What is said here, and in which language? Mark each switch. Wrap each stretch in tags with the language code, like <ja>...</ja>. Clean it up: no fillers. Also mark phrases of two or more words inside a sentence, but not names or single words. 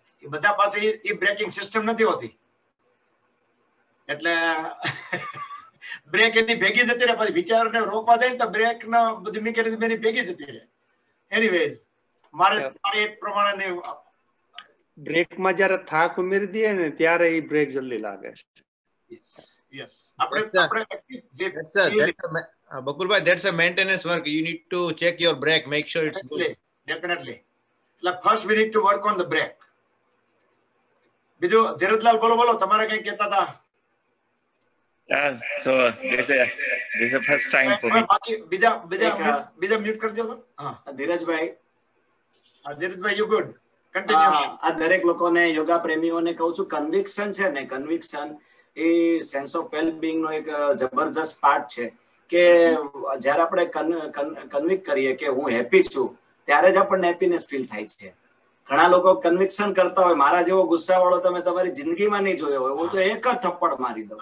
<gu>એ બધા પાસે એ બ્રેકિંગ સિસ્ટમ નથી હોતી. એટલે બ્રેક એની ભેગી જતી રહે. પછી વિચારને રોકવા જાય ને તો બ્રેક ના બધી મિકેનિઝમ એની ભેગી જતી રહે. એનીવેઝ, મારે એક પ્રમાણે બ્રેકમાં જયારે થાક ઉમેરી દઈએ ને ત્યારે એ બ્રેક જલ્દી લાગે છે.</gu> <en>Yes. Bakulbhai, that's a maintenance work. You need to check your brake, make sure it's good. Definitely. Like first we need to work on the brake.</en> <gu>બીજું ધીરજલાલ, બોલો તમારે કઈ કહેતા હતા?</gu> <en>Yeah, so this is the first time for me.</en> <gu>બાકી બીજા મ્યુટ કરી દો. હા, ધીરજભાઈ,</gu> <en>you good. Continue.</en> <gu>આ દરેક લોકોને, યોગા પ્રેમીઓને કહું છું, કન્વિક્શન છે ને, કન્વિક્શન એ</gu> <en>sense of wellbeing</en> <gu>નો એક જબરજસ્ત પાર્ટ છે. કે જયારે આપણે કન્વિક કરીએ કે હું હેપી છું, ત્યારે જ આપણને હેપીનેસ ફીલ થાય છે. ઘણા લોકો કન્વિક્શન કરતા હોય, મારા જેવો ગુસ્સા વાળો તમે તમારી જિંદગીમાં નહીં જોયો હોય, હું તો એક જ થપ્પડ મારી દઉં.</gu>